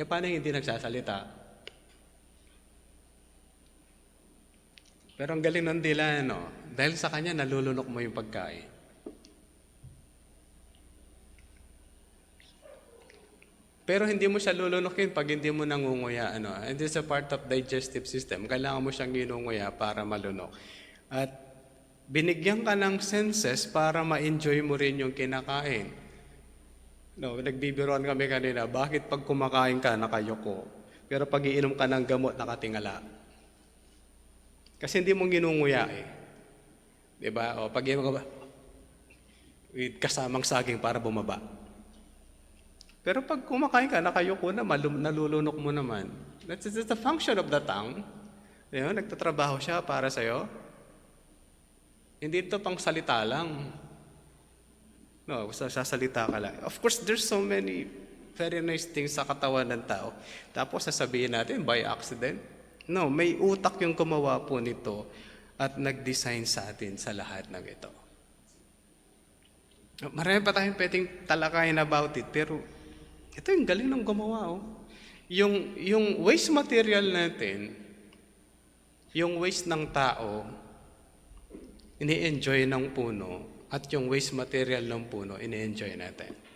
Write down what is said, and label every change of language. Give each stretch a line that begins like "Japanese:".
Filipino: Paano hindi nagsasalita? Pero ang galing ng dila, no? Dahil sa kanya, nalulunok mo yung pagkain. Pero hindi mo siya lulunukin pag hindi mo nangunguya. Ano?
English: And this is a part of digestive system.
Filipino: Kailangan mo siyang ginunguya para malunok. At binigyan ka ng senses para ma-enjoy mo rin yung kinakain. No, nagbibiroan kami kanina, bakit pag kumakain ka, nakayuko? Pero pag iinom ka ng gamot, nakatingala. Kasi hindi mo ginunguya eh. Diba? O pag iinom ka ba, kasamang saging para bumaba. Pero pag kumakain ka, nakayuko na, nalulunok mo naman.
English: That's the function of the tongue.
Filipino: Diba? Nagtatrabaho siya para sa'yo. Hindi ito pang salita lang. No, sasalita ka lang.
English: Of course, there's so many very nice things
Filipino: sa katawan ng tao. Tapos sasabihin natin,
English: by accident.
Filipino: No, may utak yung gumawa po nito at nag-design sa atin sa lahat ng ito. Marami pa tayong pwedeng talakayin about it, pero ito yung galing ng gumawa. Oh. Yung waste material natin, yung waste ng tao, ini-enjoy ng puno, at yung waste material ng puno, ini-enjoy natin.